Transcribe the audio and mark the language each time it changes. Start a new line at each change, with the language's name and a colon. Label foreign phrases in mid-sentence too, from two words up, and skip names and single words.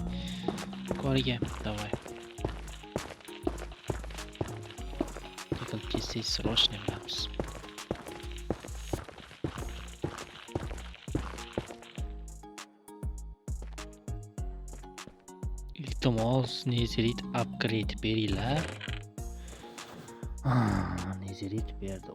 Uzbek: Koriga,
Russian: давай. Только здесь срочно bilamiz.
Uzbek: Iltimos, Nezerit upgrade beringlar. Nezerit berdi.